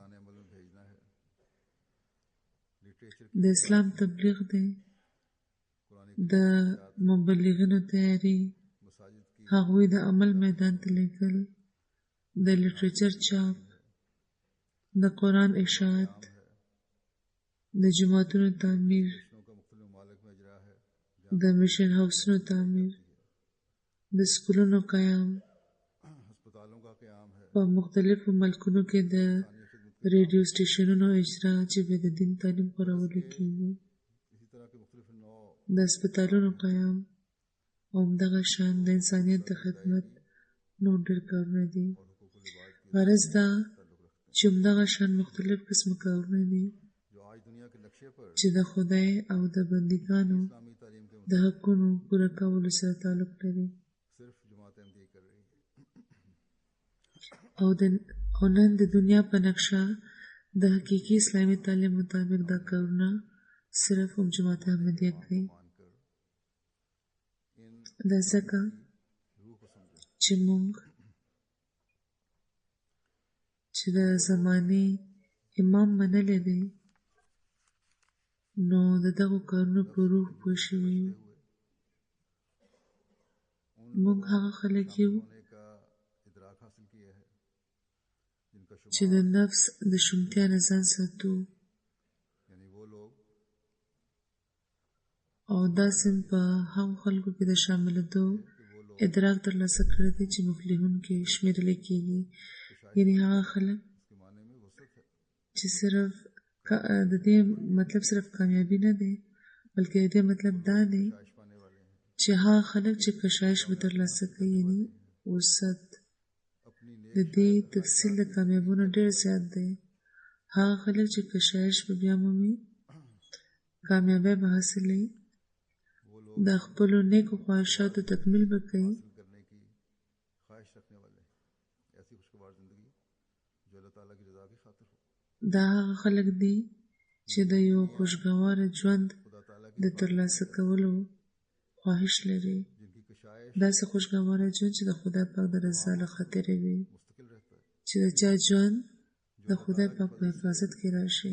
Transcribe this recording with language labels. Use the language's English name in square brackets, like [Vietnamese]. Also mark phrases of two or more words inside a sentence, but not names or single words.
[Pashto] د اسلام تبلیغ دی د مبلغینو تیاری هغوی د عمل میدان ته لیږل د لټریچر چاپ د قرآن اشاعت د جوماتونو تعمیر، [Urdu] مشنوں کا مختلف ممالک میں اجرا ہے، [Pashto] د میشن هاوسونو تعمیر، د سکولونو قیام، [Urdu] ہسپتالوں کا قیام ہے، [Pashto] په مختلفو ملکونو کې د [Urdu] انسانی خدمت کا [Pashto] ریډیو سټیشنونو اجرا چې به د دین تعلیم خورولو کېږي، [Urdu] اسی طرح کے مختلف نوع [Pashto] د هسپتالونو قیام او همدغه شان د انسانیت د خدمت نور ډېر کارونه دي. [Urdu] اور حقوق العباد کی [Pashto] غرض دا [Urdu] تعلق رکھتے [Pashto] چې همدغه شان مختلف قسمه کارونه دي [Urdu] ہیں، جو آج دنیا کے نقشے پر [Pashto] چې د خدای او د بندګانو [Urdu] اسلامی تعلیم کے [Pashto] د حقونو پوره کولو سره تعلق لري. [Urdu] صرف جماعت احمدیہ کر رہی ہے. [Pashto] او نن د دنیا په نقشه د حقیقي اسلامي تعلیم مطابق دا کارونه صرف هم جماعت احمدیه کوي. [Urdu] مان کر ان [Pashto] دا ځکه [Urdu] روح کو سمجھو. [Pashto] چې موږ چې د زمانې امام منلی دی، نو د دغو کارونو په روح پوه شوي یو. موږ هغه خلک یو [Urdu] ہونے کا ادراک حاصل کیا ہے جن کا [Pashto] چې د نفس د شومتیا نه ځان ساتو، [Urdu] یعنی وہ لوگ [Pashto] او داسې په هغو خلکو کې د شاملېدو ادراک ترلاسه کړی دی چې مفلحون کې شمېرلی کېږي. یعنی هغه خلک [Urdu] اس کے معنی میں وسعت ہے. [Pashto] چې صرف د دې مطلب صرف کامیابی نه دی، بلکې د دې مطلب دا دی [Urdu] کاش پانے والے ہیں، [Pashto] چې هغه خلک چې کشایش به ترلاسه کوي، یعنی وسعت، [Urdu] اپنی [Pashto] د [Urdu] نیک [Pashto] دې تفصیل د کامیابونو ډېر زیات دی. هغه خلک چې کشایش به بیا مومي، کامیابی به حاصلوي، [Urdu] وہ لوگ [Pashto] د خپلو نیکو خواهشاتو تکمیل به کوي، [Urdu] حاصل کرنے کی خواہش رکھنے والے ہیں. ایسی خوشگوار زندگی جو اللہ تعالیٰ کی رضا کی خاطر ہو. [Pashto] دا هغه خلک دي چې د یو خوشګواره ژوند [Urdu] خدا تعالیٰ [Pashto] د [Urdu] کی [Pashto] ترلاسه کولو خواهش لري، [Urdu] جن کی کشائش [Pashto] داسې خوشګواره ژوند چې د خدای پاک د رضا له خاطرې وي، [Urdu] مستقل رہتا ہے، [Pashto] چې د چا ژوند د خدای پاک په حفاظت کې راشي،